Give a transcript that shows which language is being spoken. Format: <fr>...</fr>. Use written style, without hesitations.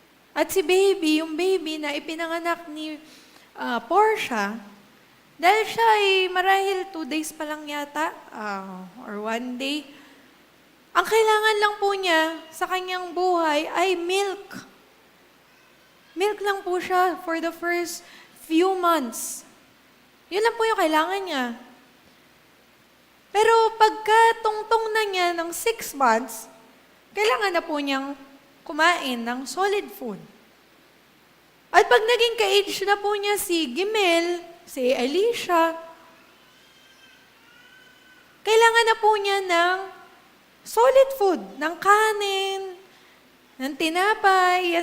<tl>At si baby, yung baby na ipinanganak ni Portia, dahil siya ay marahil 2 days pa lang yata,</tl> <en>or 1 day,</en> <tl>ang kailangan lang po niya sa kanyang buhay ay milk.</tl> <en>Milk</en> <tl>lang po siya</tl> <en>for the first few months.</en> <tl>Yun lang po yung kailangan niya. Pero pagka tungtong na niya ng 6 months, kailangan na po niyang kumain ng solid food. At pag naging ka-age na po niya si Gimel, si Alicia, kailangan na po niya ng solid food, ng kanin, ng tinapay.</tl>